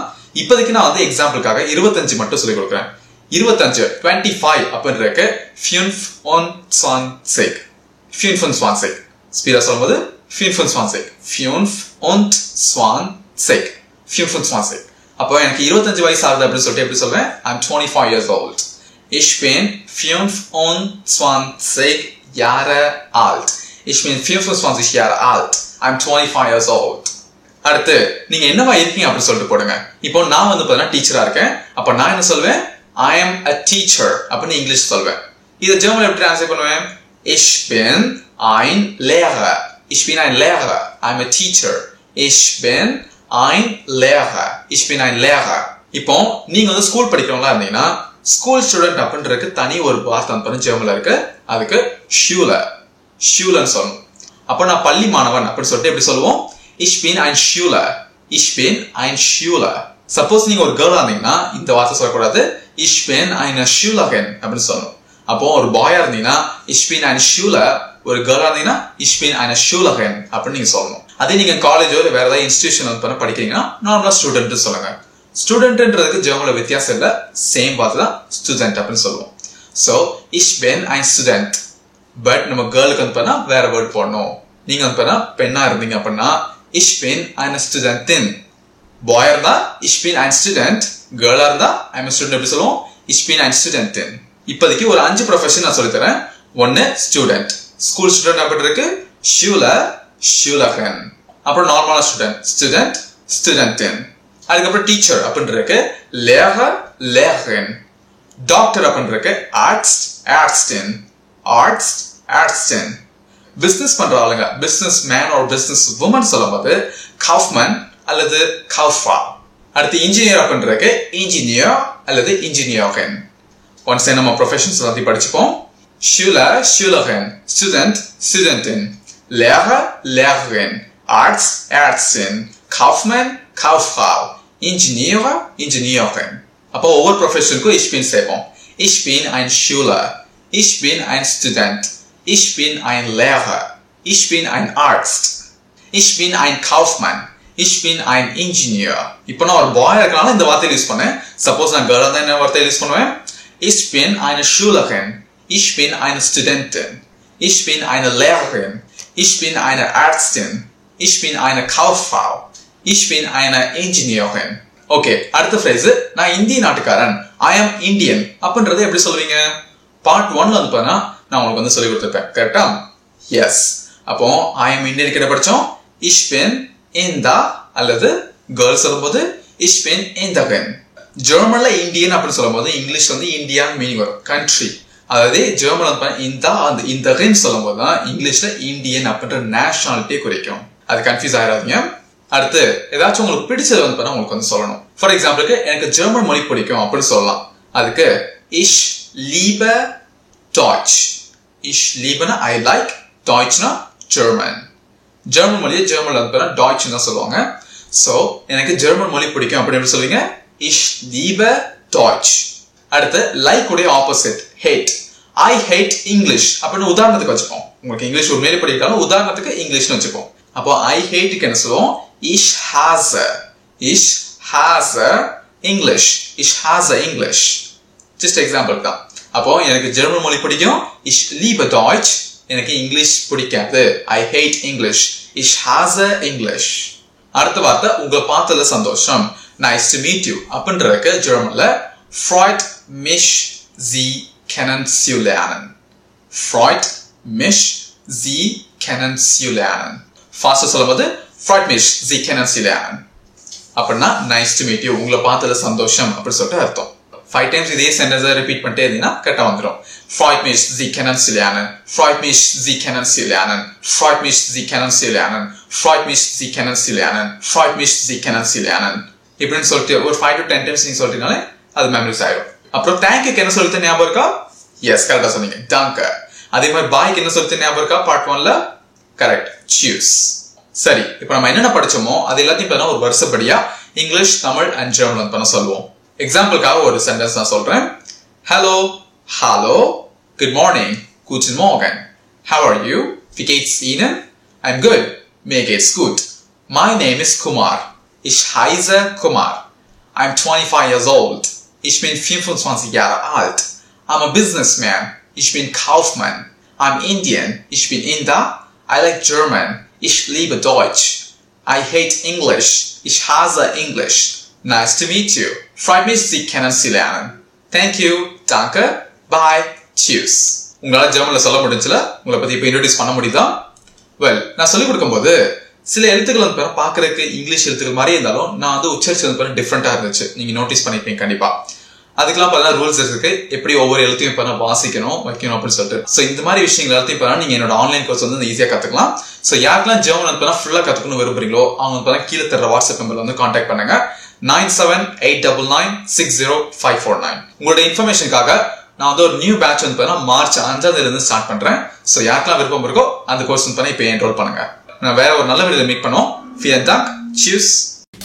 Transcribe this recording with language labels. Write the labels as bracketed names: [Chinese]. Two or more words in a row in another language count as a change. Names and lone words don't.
[Tamil] இப்போதைக்கு நான் வந்து எக்ஸாம்பிளுக்காக 25 மட்டும் சொல்லி கொடுக்குறேன். 25 அப்படின்றதுக்கு 25 25 ஸ்பீடா சொல்லும்போது 25 25. அப்போ எனக்கு 25 வயசு ஆகுது அப்படின்னு சொல்லிட்டு எப்படி சொல்றேன்? [English] I'm 25 years old. [German] Ich bin 25 Jahre alt. Ich bin 25 Jahre alt. [English] I'm 25 years old. [Tamil] அடுத்து நீங்க என்னவா இருக்கீங்க அப்படின்னு சொல்லிட்டு போடுங்க. இப்போ நான் வந்து பாத்தீங்கன்னா டீச்சரா இருக்கேன். அப்ப நான் என்ன சொல்வேன்? [English] I am a teacher [Tamil] அப்படின்னு இங்கிலீஷ் சொல்வேன். இதை ஜெர்மன்ல எப்படி ட்ரான்ஸ்லேட் பண்ணுவேன்? [German] Ich bin ein Lehrer. Ich bin ein Lehrer. [English] I'm a teacher. [German] Ich bin ein Lehrer. Ich bin ein Lehrer. [Tamil] இப்போ நீங்க வந்து ஸ்கூல் படிக்கிறவங்களா இருந்தீங்கன்னா [English] school student [Tamil] அப்படின்றதுக்கு தனி ஒரு வார்த்தை வந்து ஜெர்மன்ல இருக்கு. அதுக்கு Schüler. Schülerன்னு சொல்லணும். அப்போ நான் பள்ளி மாணவன் அப்படின்னு சொல்லிட்டு எப்படி சொல்லுவோம்? [German] Ich bin ein Schüler. Ich bin ein Schüler. [Tamil] சப்போஸ் நீங்க ஒரு கேர்ளா இருந்தீங்கன்னா இந்த வார்த்தை சொல்லக்கூடாது. [German] Ich bin eine Schülerin [Tamil] அப்படின்னு சொல்லணும். அப்போ ஒரு பாயா இருந்தீங்கன்னா [German] ich bin ein Schüler, [Tamil] ஒரு கேர்ளா இருந்தீங்கன்னா [German] ich bin eine Schülerin [Tamil] அப்படின்னு நீங்க சொல்லணும். அதே நீங்க காலேஜோ வேற ஏதாவது இன்ஸ்டிடியூஷன் வந்து படிக்கிறீங்கன்னா நார்மலா ஸ்டூடெண்ட் சொல்லுங்க. ஸ்டூடெண்ட்ன்றதுக்கு ஜெர்மன்ல வித்தியாசம் இல்ல, சேம் வார்த்தை தான் ஸ்டூடெண்ட் அப்படின்னு சொல்லுவோம். [German] So ich bin ein Student. [Tamil] பட் நம்ம கேர்ளுக்கு வந்து பண்ணா வேற வேர்ட் போடணும். நீங்க வந்து பண்ணா பெண்ணா இருந்தீங்க அப்படின்னா [German] ich bin eine Studentin. [Tamil] பாயா இருந்தா [German] ich bin ein Student, [Tamil] கேர்ளா இருந்தா [English] I'm a student [Tamil] எப்படி சொல்லுவோம்? [German] Ich bin ein Studentin. [Tamil] இப்போதைக்கு ஒரு 5 ப்ரொஃபஷன் நான் சொல்லி தரேன். 1 ஸ்டூடெண்ட், [English] school student [Tamil] அப்படி இருக்கு [German] Schüler, Schülerin. [Tamil] அப்புறம் நார்மலா ஸ்டூடெண்ட் Studentin. அதுக்கப்புறம் டீச்சர் அப்படின்றதுக்கு [German] Lehrer, Lehrerin. [Tamil] டாக்டர் அப்படின்றதுக்கு [German] Arzt, Ärztin. [Tamil] Arzt, Ärztin. பிசினஸ் பண்ற ஆளுங்க [English] business man [Tamil] or [English] business woman [Tamil] சொல்லும்போது Kaufmann அல்லது Kauffrau. அடுத்து இன்ஜினியர் அப்படின்றதுக்கு Ingenieur அல்லது Ingenieurin. ஒன்ஸ் நம்ம ப்ரொஃபஷன்ஸ் எல்லாத்தையும் படிச்சுப்போம். [German] Schüler, Schülerin. Student, Studentin. Lehrer, Lehrerin. Arzt, Ärztin. Kaufmann, Kauffrau. Ingenieur, Ingenieurin. [Tamil] அப்போ ஒவ்வொரு ப்ரொஃபஷனுக்கும் [German] ich bin [Tamil] சேர்ப்போம். [German] Ich bin ein Schüler. Ich bin ein Student. Ich bin ein Lehrer. Ich bin ein Arzt. Ich bin ein Kaufmann. Ich bin ein Ingenieur. [Tamil] இப்போ நான் ஒரு பாய் இருக்கனால இந்த வார்த்தையை யூஸ் பண்ணேன். சப்போஸ் நான் கேர்ளா இருந்தா என்ன வார்த்தையை யூஸ் பண்ணுவேன்? [German] Ich bin eine Schülerin. Ich bin eine Studentin. Ich bin eine Lehrerin. Ich bin eine Ärztin. Ich bin eine Kauffrau. Ich bin eine Ingenieurin. [Tamil] Okay, அடுத்த phrase நான் இந்திய நாட்டுக்காரன். [English] I am Indian. [Tamil] அப்படின்றதை எப்படி சொல்வீங்க? பார்ட் 1ல வந்து பாருங்க நான் உங்களுக்கு வந்து சொல்லி கொடுத்திருப்பேன். கரெக்ட்டா? எஸ். அப்போ [English] I am Indian [Tamil] கிட்ட படிச்சோம். [German] Ich bin in the அல்லது கேர்ள் சொல்லும்போது Ich bin Inderin. [Tamil] ஜெர்மன்ல இந்தியன் அப்படின்னு சொல்லும்போது இங்கிலீஷ் வந்து இந்தியான் மீனிங் வரும். கண்ட்ரி. அதாவது ஜெர்மன்ல வந்து இந்த இன்டரின் சொல்லும்போது தான் இங்கிலீஷ்ல இந்தியன் அப்படின்ற நேஷனாலிட்டியை குறிக்கும். அது கன்ஃபியூஸ் ஆயிடாதீங்க. அடுத்து ஏதாச்சும் உங்களுக்கு பிடிச்சது வந்து பாருங்க உங்களுக்கு வந்து சொல்லணும். [English] for exampleக்கு [Tamil] எனக்கு ஜெர்மன் மொழி பிடிக்கும் அப்படின்னு சொல்லலாம். [German] அதுக்கு Ich liebe Deutsch. Ich liebe na [English] I like, [German] Deutsch na German. [Tamil] ஜெர்மன் மொழியை ஜெர்மன்ல வந்து பாருங்க Deutsch தான் சொல்லுவாங்க. சோ எனக்கு ஜெர்மன் மொழி பிடிக்கும் அப்படின்னு சொல்லுவீங்க [German] Ich liebe Deutsch. [Tamil] அடுத்து like உடைய ஆப்போசிட் hate. [English] I hate English [Tamil] அப்படின்னு உதாரணத்துக்கு வச்சுப்போம். உங்களுக்கு இங்கிலீஷ் ஒரு மேலே படிக்கலாம் உதாரணத்துக்கு இங்கிலீஷ்னு வச்சுப்போம். அப்போ [English] I hate [Tamil] க்கு என்ன சொல்லுவோம்? [German] Ich hasse English. Ich hasse English. [English] Just example [German] தான். [Tamil] அப்போ எனக்கு ஜெர்மன் மொழி பிடிக்கும். [German] Ich liebe Deutsch. [Tamil] எனக்கு இங்கிலீஷ் பிடிக்காது. [English] I hate English. [German] Ich hasse English. [Tamil] அடுத்த வார்த்தை உங்களை பார்த்ததுல சந்தோஷம். [English] Nice to meet you. [German] அப்படின்றதுக்கு ஜெர்மன்ல Freut mich Sie kennenzulernen. Freut mich Sie kennenzulernen. ஃபாஸ்டா சொல்லும்போது Freut mich Sie kennenzulernen. [English] அப்படின்னா nice to meet you. [Tamil] உங்களை பார்த்ததுல சந்தோஷம் அப்படின்னு சொல்லிட்டு அர்த்தம். 5 times இதே சென்டென்ஸை ரிப்பீட் பண்ணிட்டே இருந்தீங்கன்னா கரெக்டா வந்துடும். [German] Freut mich Sie kennenzulernen. Freut mich Sie kennenzulernen. Freut mich Sie kennenzulernen. Freut mich Sie kennenzulernen. Freut mich Sie kennenzulernen. [Tamil] இப்படின்னு சொல்லிட்டு ஒரு 5 to 10 times நீங்க சொல்லிட்டீங்கனாலே அது மெமரிஸ் ஆயிடும். அப்புறம் தேங்க்யூக்கு என்ன சொல்லிட்டு ஞாபகம் இருக்கா? எஸ் கரெக்டா சொன்னீங்க. danke. அதே மாதிரி பாய்க்கு என்ன சொல்லிட்டு ஞாபகம் இருக்கா? பார்ட் 1ல கரெக்ட். choose. சரி இப்போ நம்ம என்னென்ன படிச்சோமோ அது எல்லாத்தையும் இப்ப ஒரு வருஷப்படியா இங்கிலீஷ் தமிழ் அண்ட் ஜெர்மன் வந்து பண்ண சொல்லுவோம். எக்ஸாம்பிளுக்காக ஒரு சென்டென்ஸ் நான் சொல்றேன். [English] Hello, hallo, good morning, [German] guten Morgen. [English] How are you? [German] Wie geht's Ihnen? [English] I'm good. [German] Mir geht's gut. [English] My name is Kumar. [German] Ich heiße Kumar. [English] I'm 25 years old. [German] Ich bin 25 Jahre alt. [English] I'm a businessman. [German] Ich bin Kaufmann. [English] I'm Indian. [German] Ich bin Inder. [English] I like German. [German] Ich liebe Deutsch. [English] I hate English. [German] Ich hasse English. [English] Nice to meet you. [German] Freut mich Sie kennenzulernen. [English] Thank you. Danke. Bye. Cheers. [Tamil] உங்களால ஜெர்மன்ல சொல்ல முடிஞ்சல உங்களை பத்தி இப்ப இன்ட்ரோடியூஸ் பண்ண முடியுதா? வெல் நான் சொல்லிக் கொடுக்கும்போது சில எழுத்துக்கள் வந்து பாக்குறதுக்கு இங்கிலீஷ் எழுத்துக்கள் மாதிரி இருந்தாலும் நான் வந்து உச்சரிச்சு வந்து டிஃப்ரெண்டா இருந்துச்சு. நீங்க நோட்டீஸ் பண்ணிருப்பீங்க கண்டிப்பா. அதுக்கெல்லாம் பார்த்தா ரூல்ஸ் இருக்கு. எப்படி ஒவ்வொரு எழுத்தையும் இப்ப வாசிக்கணும் வைக்கணும் அப்படின்னு சொல்லிட்டு. சோ இந்த மாதிரி விஷயங்கள் எல்லாத்தையும் இப்ப நீங்க என்னோட [English] online course [Tamil] வந்து ஈஸியா கத்துக்கலாம். சோ யாருக்கெல்லாம் ஜெர்மன் வந்து ஃபுல்லா கத்துக்கணும் விரும்புறீங்களோ அவங்க வந்து கீழே தர வாட்ஸ்அப் நம்பர்ல வந்து கான்டாக்ட் பண்ணுங்க. 9789960549. உங்களோட இன்ஃபர்மேஷனுக்காக நான் வந்து ஒரு [English] new batch [Tamil] வந்து மார்ச் 5ஆம் தேதியில ஸ்டார்ட் பண்றேன். சோ யாருக்கெல்லாம் விருப்பம் இருக்கோ அந்த கோர்ஸ் வந்து இப்ப என்ரோல் பண்ணுங்க. நான் வேற ஒரு நல்ல வீடியோல மீட் பண்ணுவோம். [German] Vielen Dank. Tschüss.